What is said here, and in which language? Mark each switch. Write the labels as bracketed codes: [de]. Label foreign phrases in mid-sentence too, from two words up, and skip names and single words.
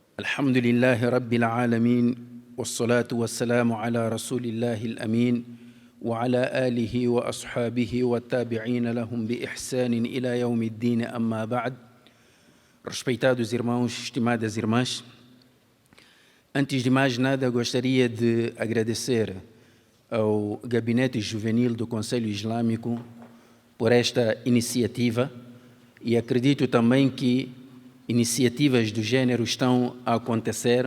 [ar] الحمد لله رب العالمين والصلاة والسلام على رسول الله الأمين وعلى آله وأصحابه والتابعين لهم بإحسان إلى يوم الدين أما بعد. [pt] Respeitados irmãos, estimadas irmãs, antes de mais nada gostaria de agradecer ao Gabinete Juvenil do Conselho Islâmico por esta iniciativa e acredito também que iniciativas do gênero estão a acontecer.